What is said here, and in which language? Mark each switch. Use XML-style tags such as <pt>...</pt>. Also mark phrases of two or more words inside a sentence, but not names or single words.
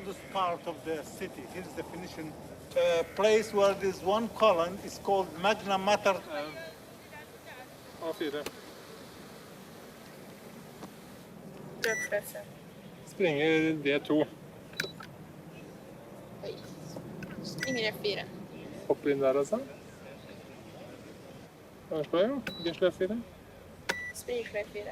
<en>part of the city. Here's the definition. Place where there's one column is called Magna Mater.</en> <no>A4. Løpsløse. Springer D2. Oi. Springer F4. Hopper inn der altså. Hva slår jeg? G slår F4. Springer F4.</no>